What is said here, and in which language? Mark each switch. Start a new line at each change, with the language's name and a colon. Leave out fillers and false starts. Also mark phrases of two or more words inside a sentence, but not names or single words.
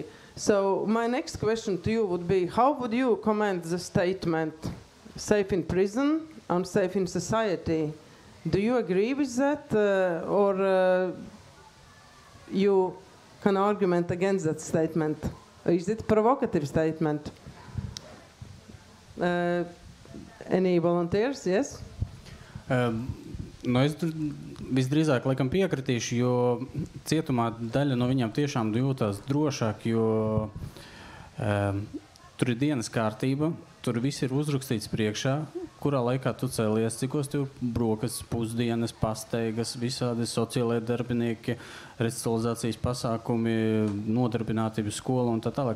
English: So my next question to you would be, how would you comment the statement, safe in prison, unsafe in society? Do you agree with that, or you can argument against that statement? Is it a provocative statement? Any volunteers? Yes?
Latvian: Es visdrīzāk laikam piekritīšu, jo cietumā daļa no viņām tiešām jūtās drošāk, jo tur ir dienas kārtība, tur viss ir uzrakstīts priekšā, kurā laikā tu cēlies, cikos tev brokas, pusdienas, pasteigas, visādi sociālie darbinieki, resocializācijas pasākumi, nodarbinātības skola un tā tālāk.